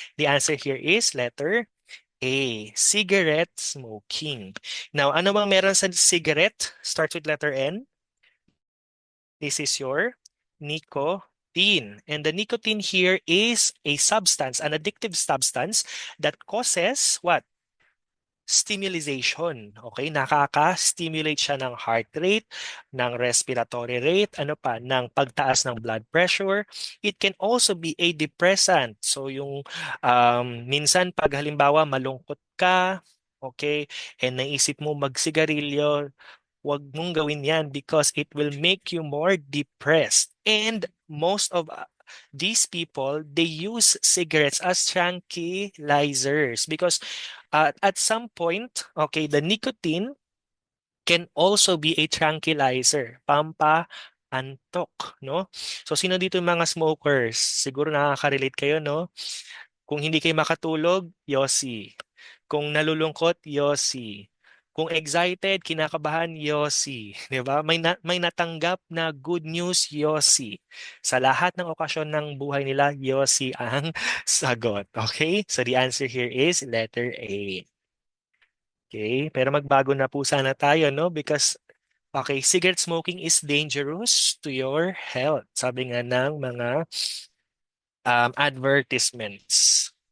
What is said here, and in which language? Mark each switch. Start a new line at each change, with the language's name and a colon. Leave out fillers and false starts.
English: The answer here is letter A, cigarette smoking. Now,
Filipino: ano bang meron sa cigarette?
English: Starts with letter N. This is your nicotine. And the nicotine here is a substance, an addictive substance that causes what? Stimulation.
Filipino: Okay, nakaka-stimulate siya ng heart rate, ng respiratory rate, ano pa, ng pagtaas ng blood pressure.
English: It can also be a depressant.
Filipino: So yung minsan pag halimbawa malungkot ka, okay, and naisip mo magsigarilyo, wag mong gawin yan
English: because it will make you more depressed. And most of these people, they use cigarettes as tranquilizers because at some point, okay, the nicotine can also be a tranquilizer, antok, no?
Filipino: So sino dito yung mga smokers? Siguro nakaka-relate kayo, no? Kung hindi kayo makatulog, yosi. Kung nalulungkot, yosi. Kung excited, kinakabahan, yosi. 'Di ba? May natanggap na good news, yosi. Sa lahat ng okasyon ng buhay nila, yosi ang sagot.
English: Okay? So the answer here is letter A. Okay?
Filipino: Pero magbago na po sana tayo, no?
English: Because, okay, cigarette smoking is dangerous to your health.
Filipino: Sabi nga ng mga advertisements.